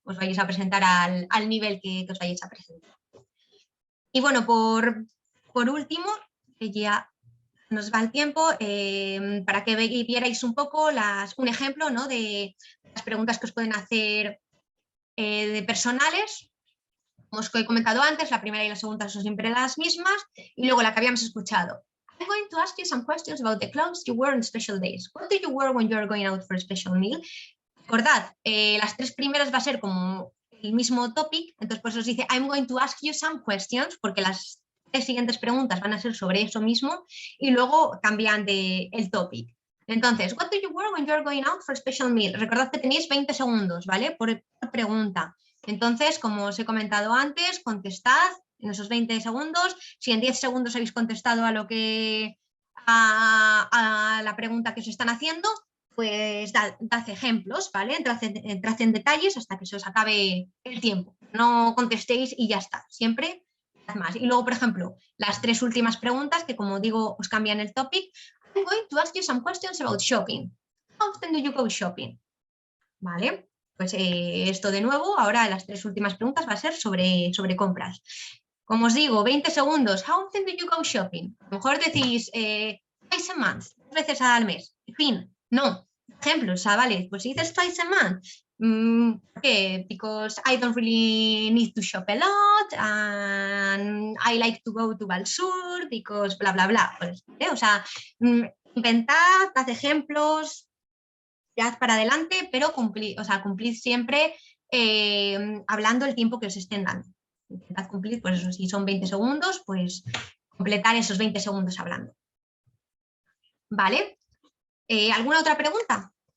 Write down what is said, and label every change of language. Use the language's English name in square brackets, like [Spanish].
[Spanish] Os vais a presentar al nivel que os vayáis a presentar. Y bueno, por último, que ya nos va el tiempo, para que vierais un poco un ejemplo, ¿no? de las preguntas que os pueden hacer de personales. Como os he comentado antes, la primera y la segunda son siempre las mismas, y luego la que habíamos escuchado. [English] I'm going to ask you some questions about the clothes you wear on special days. What do you wear when you are going out for a special meal? [Spanish] Recordad, las tres primeras va a ser como el mismo topic, entonces pues os dice [English] I'm going to ask you some questions, [Spanish] porque las tres siguientes preguntas van a ser sobre eso mismo y luego cambian el topic. [English] Entonces, what do you wear when you are going out for a special meal? [Spanish] Recordad que tenéis 20 segundos, ¿vale? Por pregunta. Entonces, como os he comentado antes, contestad en esos 20 segundos. Si en 10 segundos habéis contestado a la pregunta que os están haciendo, pues dad ejemplos, ¿vale? Entrad en detalles hasta que se os acabe el tiempo. No contestéis y ya está. Siempre más. Y luego, por ejemplo, las tres últimas preguntas que, como digo, os cambian el topic. [English] I'm going to ask you some questions about shopping. How often do you go shopping? [Spanish] ¿Vale? Pues esto de nuevo, ahora las tres últimas preguntas va a ser sobre compras. Como os digo, 20 segundos. [English] How often do you go shopping? [Spanish] A lo mejor decís [English] twice a month, [Spanish] 2 veces al mes. En fin, no. Ejemplos, ¿vale? Pues si dices [English] twice a month, [Spanish] ¿por qué? [English] Because I don't really need to shop a lot and I like to go to Balsur because bla, bla, bla. [Spanish] Pues, o sea, inventad, haz ejemplos, tirad para adelante, pero cumplid siempre hablando el tiempo que os estén dando. Intentad cumplir, pues eso, si son 20 segundos, pues completar esos 20 segundos hablando. ¿Vale? ¿Alguna otra pregunta?